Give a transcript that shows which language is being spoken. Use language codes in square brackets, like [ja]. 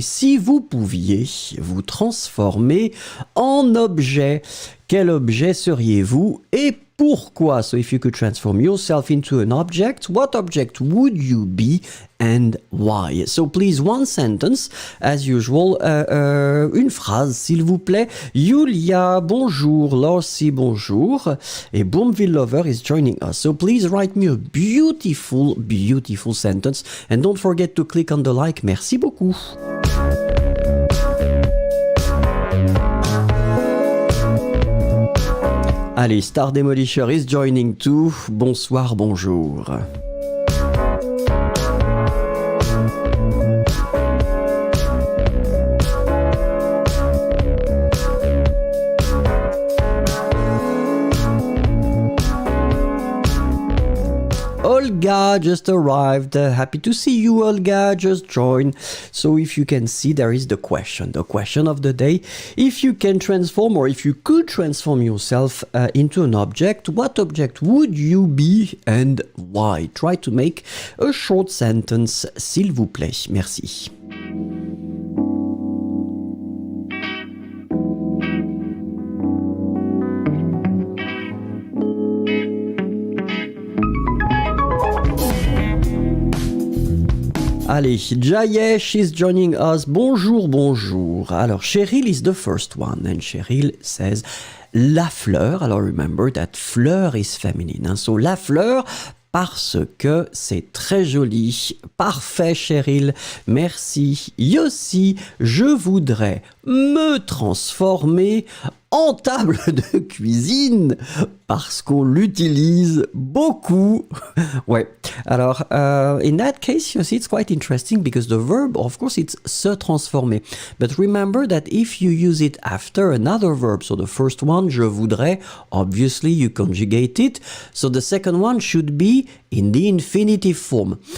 [fr] Si vous pouviez vous transformer en objet, quel objet seriez-vous et pourquoi? [en] So if you could transform yourself into an object, what object would you be and why? So please, one sentence, as usual, [fr] une phrase, s'il vous plaît. Julia, bonjour. Lorsi, bonjour. [en] Et Boomville Lover is joining us. So please write me a beautiful, beautiful sentence. And don't forget to click on the like. [fr] Merci beaucoup. [en] Allez, Star Demolisher is joining too. [fr] Bonsoir, bonjour. [en] Olga just arrived. Happy to see you, Olga. Just joined. So if you can see, there is the question of the day. If you can transform, or if you could transform yourself into an object, what object would you be and why? Try to make a short sentence, [fr] s'il vous plaît. Merci. [en] Allez, Jayesh is joining us. [fr] Bonjour, bonjour. [en] Alors, Cheryl is the first one. And Cheryl says, [fr] la fleur. [en] Alors, remember that fleur is feminine. Hein? [fr] So, la fleur, parce que c'est très joli. Parfait, Cheryl. Merci. Yossi, je voudrais me transformer en table de cuisine parce qu'on l'utilise beaucoup. Ouais. [en] Alors, in that case, you see, it's quite interesting because the verb, of course, it's se transformer. But remember that if you use it after another verb, so the first one, [fr] je voudrais, [en] obviously you conjugate it. So the second one should be in the infinitive form.